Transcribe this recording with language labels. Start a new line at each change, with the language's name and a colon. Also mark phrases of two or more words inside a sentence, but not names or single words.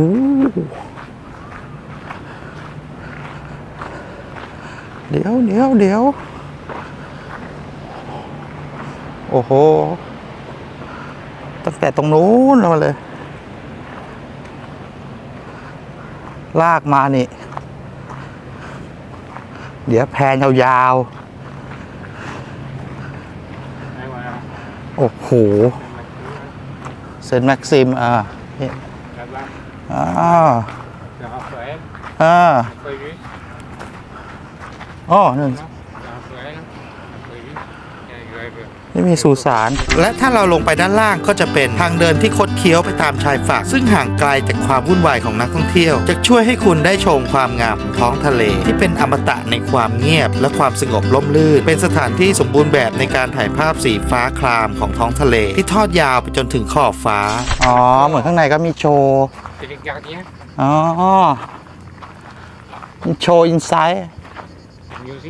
Thai: เดี๋ยวโอ้โหตั้งแต่ตรงนู้นมาเลย ลากมานี่ เดี๋ยวแพนยาวๆ โอ้โห เซนต์แม็กซิมนี่
French: là-bas. Le Raphaël, อ๋ Aquarius,
Thai: อนั่น
French: le Raphaël,
English: Aquarius, and you have
Thai: ไม่มีสุสาน และถ้าเราลงไปด้านล่างก็จะเป็นทางเดินที่คดเคี้ยวไปตามชายฝั่งซึ่งห่างไกลจากความวุ่นวายของนักท่องเที่ยวจะช่วยให้คุณได้ชมความงามของท้องทะเล ที่เป็นอมตะในความเงียบและความสงบร่มรื่นเป็นสถานที่สมบูรณ์แบบในการถ่ายภาพสีฟ้าครามของท้องทะเลที่ทอดยาวไปจนถึงขอบฟ้า อ๋อ เหมือนข้างในก็มีโชว์
French: C'est les gardiens,
Thai: อ๋อ มีโชว์อินไซด์
French: musique.